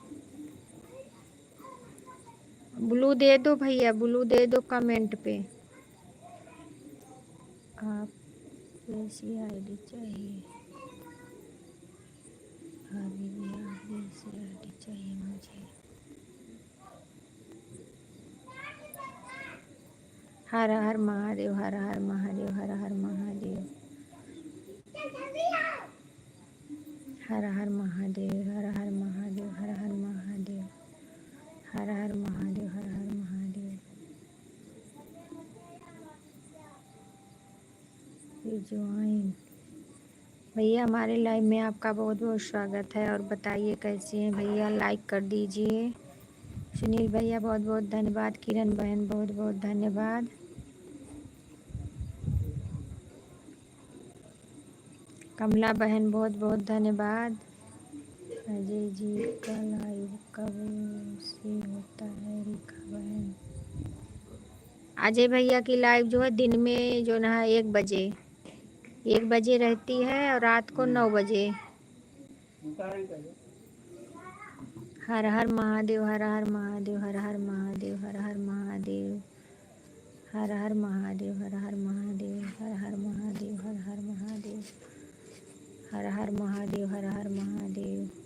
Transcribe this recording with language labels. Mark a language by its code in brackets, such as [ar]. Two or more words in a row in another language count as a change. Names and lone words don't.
[hi] ब्लू दे दो भैया, ब्लू दे दो कमेंट पे। आप वैसी आईडी चाहिए, हाँ दीदी आप वैसी आईडी चाहिए मुझे। हर हर महादेव, हर हर महादेव, हर हर महादेव, हर हर महादेव, हर हर महादेव, हर हर महादेव, हर हर महादेव, हर हर महादेव। ज्वाइन भैया, हमारे लाइव में आपका बहुत बहुत स्वागत है। और बताइए कैसे हैं भैया, लाइक कर दीजिए। सुनील भैया बहुत बहुत धन्यवाद, किरण बहन बहुत बहुत धन्यवाद। कमला बहन बहुत बहुत धन्यवाद। अजय जी का लाइव कब से होता है रेखा बहन? अजय भैया की लाइव जो है दिन में जो ना 1 बजे रहती है और रात को 9 बजे। हर हर महादेव, हर हर महादेव, हर हर महादेव, हर हर महादेव, हर हर महादेव, हर हर महादेव, हर हर महादेव, हर हर महादेव, हर हर महादेव, हर हर महादेव।